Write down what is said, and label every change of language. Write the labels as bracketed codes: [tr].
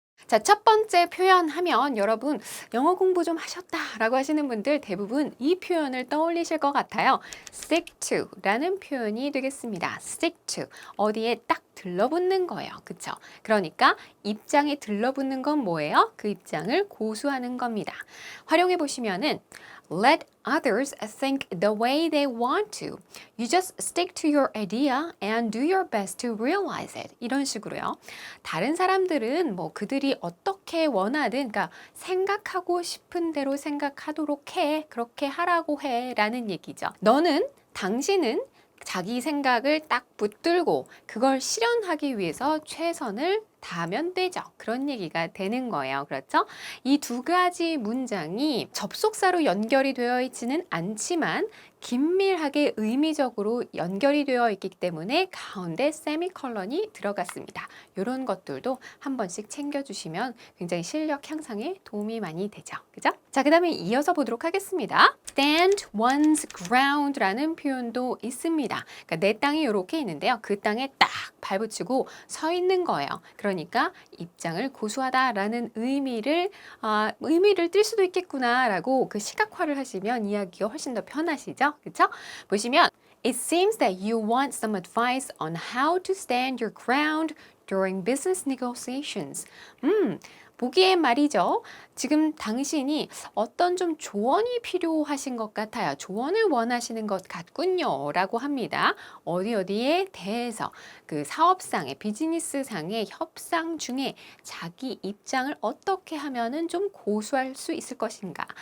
[ko] 자, 첫 번째 표현 하면 여러분 영어 공부 좀 하셨다라고 하시는 분들 대부분 이 표현을 떠올리실 것 같아요. stick to 라는 표현이 되겠습니다. stick to. 어디에 딱 들러붙는 거예요. 그쵸? 그러니까 입장에 들러붙는 건 뭐예요? 그 입장을 고수하는 겁니다. 활용해 보시면은 [en] let others think the way they want to. You just stick to your idea and do your best to realize it. [ko] 이런 식으로요. 다른 사람들은 뭐 그들이 어떻게 원하든, 그러니까 생각하고 싶은 대로 생각하도록 해. 그렇게 하라고 해. 라는 얘기죠. 당신은 자기 생각을 딱 붙들고 그걸 실현하기 위해서 최선을 다하면 되죠. 그런 얘기가 되는 거예요. 그렇죠? 이 두 가지 문장이 접속사로 연결이 되어 있지는 않지만 긴밀하게 의미적으로 연결이 되어 있기 때문에 가운데 세미컬런이 들어갔습니다. 이런 것들도 한 번씩 챙겨주시면 굉장히 실력 향상에 도움이 많이 되죠. 그죠? 자, 그 다음에 이어서 보도록 하겠습니다. stand one's ground라는 표현도 있습니다. 그러니까 내 땅이 이렇게 있는데요. 그 땅에 딱 발붙이고 서 있는 거예요. 그러니까 입장을 고수하다라는 의미를 띌 수도 있겠구나라고 그 시각화를 하시면 이야기가 훨씬 더 편하시죠? 그렇죠? 보시면 [en] It seems that you want some advice on how to stand your ground during business negotiations. [ko] 보기엔 말이죠. 지금 당신이 어떤 좀 조언이 필요하신 것 같아요. 조언을 원하시는 것 같군요. 라고 합니다. 어디에 대해서 그 사업상의 비즈니스상의 협상 중에 자기 입장을 어떻게 하면은 좀 고수할 수 있을 것인가.